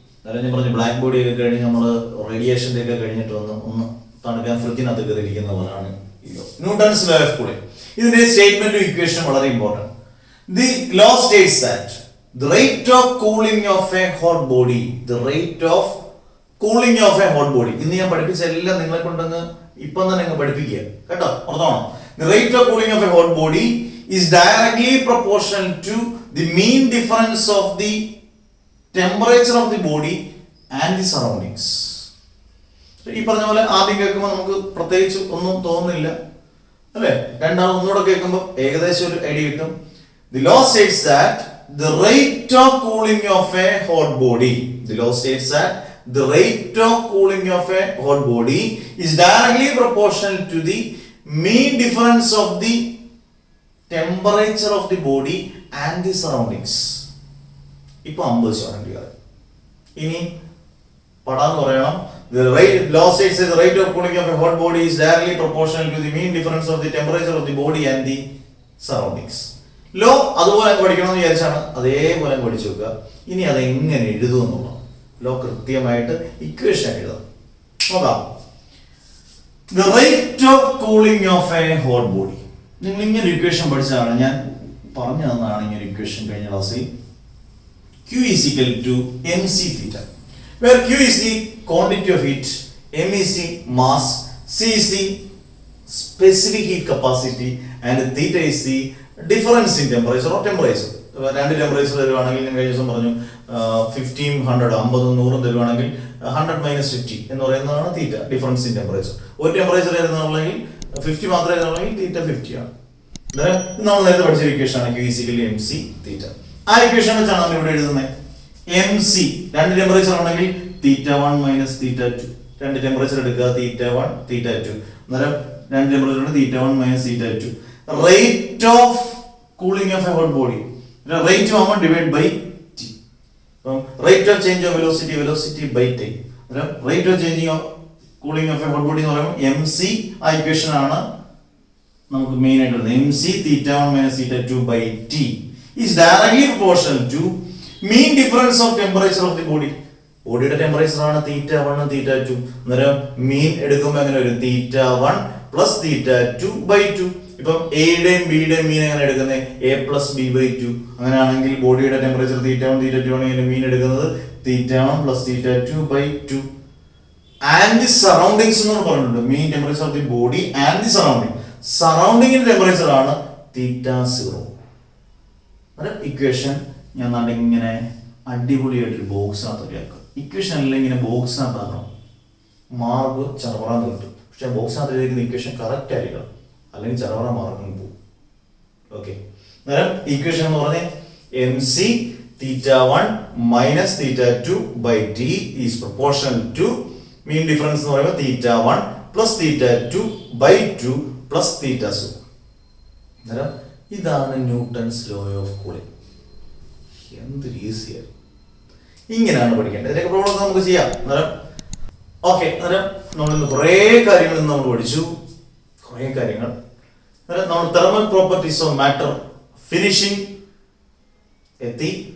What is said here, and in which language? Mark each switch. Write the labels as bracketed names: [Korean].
[Malayalam] അതായത് ഞാൻ പറഞ്ഞു ബ്ലാക്ക് ബോഡി ഒക്കെ കഴിഞ്ഞ് നമ്മൾ റേഡിയേഷൻ്റെ ഒക്കെ കഴിഞ്ഞിട്ട് ഒന്ന് തണുക്കാൻ ഫ്രിഡ്ജിനകത്ത് കയറിയിരിക്കുന്ന പോലാണ് ന്യൂട്ടൺസ് ലോ ഓഫ് കൂളിംഗ്. ഇതിന്റെ സ്റ്റേറ്റ്മെന്റും ഇക്വേഷനും വളരെ important. [English] the law states that the rate of cooling of a hot body, [Malayalam] the rate of cooling of a hot body, ഇന്ന് ഞാൻ പഠിപ്പിച്ച എല്ലാം നിങ്ങളെ കൊണ്ടങ്ങ് ഇപ്പം തന്നെ അങ്ങ് പഠിപ്പിക്കുക കേട്ടോ, ഓർത്തോണം. [English] The rate of cooling of a hot body is directly proportional to the mean difference of the temperature of the body and the surroundings. [Malayalam] ഈ പറഞ്ഞ പോലെ ആദ്യം കേൾക്കുമ്പോൾ നമുക്ക് പ്രത്യേകിച്ച് ഒന്നും തോന്നുന്നില്ല അല്ലേ, രണ്ടാമത് ഒന്നുകൂടെ കേൾക്കുമ്പോൾ ഏകദേശം ഒരു ഐഡിയ കിട്ടും. [English] The law states that the rate of cooling of a hot body, the law states that the rate of cooling of a hot body is directly proportional to the mean difference of the temperature of the body and the surroundings. [Malayalam] ഇപ്പൊ 50% ഇനി പടാന്ന് പറയണം. [English] The law states that the rate of cooling of a hot body is directly proportional to the mean difference of the temperature of the body and the surroundings. [Malayalam] Law അതുപോലെ പഠിക്കണമെന്ന് വിചാരിച്ചാണ്, അതേപോലെ പഠിച്ചു വെക്കുക. ഇനി അത് എങ്ങനെ എഴുതുമെന്നുള്ള ലോ കൃത്യമായിട്ട് ഇക്വേഷൻ എഴുതാം. നോക്കാം. [English] The rate of cooling of a hot body, [Malayalam] നിങ്ങൾ ഇങ്ങനെ ഇക്വേഷൻ പഠിച്ചതാണ്, ഞാൻ പറഞ്ഞു തന്നതാണ് ഇങ്ങനെ ഇക്വേഷൻ കഴിഞ്ഞ ക്ലാസ്സിൽ. [English] Q is equal to mc theta, where Q is the quantity of heat, m is the mass, c is the specific heat capacity and theta is the difference in temperature or temperature. [Malayalam] രണ്ട് temperature തരുവാണെങ്കിൽ ഞാൻ കഴിഞ്ഞ ദിവസം പറഞ്ഞു 1500 50 100 തരുവാണെങ്കിൽ 100 - 50 എന്ന് പറയുന്നതാണ് തീറ്റ, difference in temperature. ഒരു ടെമ്പറേച്ചർ തരുന്നുണ്ടെങ്കിൽ 50 മാത്രമേ തരുന്നുണ്ടെങ്കിൽ തീറ്റ 50 ആണ്. നമ്മൾ നേരത്തെ പഠിച്ച ഇക്വേഷൻ ആണ് Q = mc തീറ്റ. ആ ഇക്വേഷൻ വെച്ചാണ് നമ്മൾ ഇവിടെ എഴുതുന്നത്. mc രണ്ട് ടെമ്പറേച്ചർ ആണെങ്കിൽ θ1 - θ2, രണ്ട് ടെമ്പറേച്ചർ എടുക്കുക θ1 θ2, അന്നേരം രണ്ട് ടെമ്പറേച്ചർ ഉണ്ട് θ1 - θ2. [English] Rate of cooling of a hot body, rate ആവുമ്പോൾ divide by t. Rate of change of velocity, velocity by time. Rate of changing of cooling of a hot body [Malayalam] എന്ന് പറയുമ്പോൾ mc ആ equation ആണ് നമുക്ക് main ആയിട്ട് വരുന്നത്. [English] mc θ1 - θ2 by t is directly proportional to mean difference of temperature of the body. [Malayalam] ബോഡിയുടെ temperature ആണ് θ1 θ2, അന്നേരം മീൻ എടുക്കുമ്പോൾ എങ്ങനെ വരും? θ1 + θ2 by 2. ഇപ്പം എയുടെയും ബിയുടെയും മീൻ എങ്ങനെ എടുക്കുന്നത്? a + b by 2. അങ്ങനെയാണെങ്കിൽ ബോഡിയുടെ ടെമ്പറേച്ചർ θ1 θ2 ആണെങ്കിൽ മീൻ എടുക്കുന്നത് θ1 + θ2 by 2. [English] And the surroundings എന്ന് പറഞ്ഞിട്ടുണ്ട്. Mean temperature of the body and the surrounding. [Malayalam] സറൗണ്ടിങ്ങിന്റെ temperature ആണ് θ0. ഇക്വേഷൻ ഞാൻ ഇങ്ങനെ അടിപൊളിയായിട്ടൊരു ബോക്സിനകത്ത് ആക്കുക. ഇക്വേഷൻ എല്ലാം ഇങ്ങനെ ബോക്സിനകത്താക്കണം, മാർക്ക് ചറവറാന്ന് കിട്ടും. പക്ഷെ ബോക്സിനകത്ത് എഴുതിയിരിക്കുന്ന ഇക്വേഷൻ കറക്റ്റ് ആയിരിക്കണം, അല്ലെങ്കിൽ ചറവറ മാർക്കും പോകും. [English] Okay, അന്നേരം equation എന്ന് പറഞ്ഞാൽ mc θ1 - θ2 by t is proportional to mean difference എന്ന് പറയുമ്പോൾ θ1 + θ2 by 2 + θ0. [Malayalam] അന്നേരം ഇതാണ് ന്യൂട്ടൺസ് ലോ ഓഫ് കൂളിംഗ്. എന്ത് ഈസിയാണ്, ഇങ്ങനെയാണ് പഠിക്കേണ്ടത്. ഇതിന്റെ പ്രോബ്ലം നമുക്ക് ചെയ്യാം. അന്നേരം ഓക്കെ, അന്നേരം നമ്മളിന്ന് കുറേ കാര്യങ്ങൾ നമ്മൾ പഠിച്ചു, കുറേ കാര്യങ്ങൾ. [English] നമ്മൾ thermal properties of matter finishing എത്തി.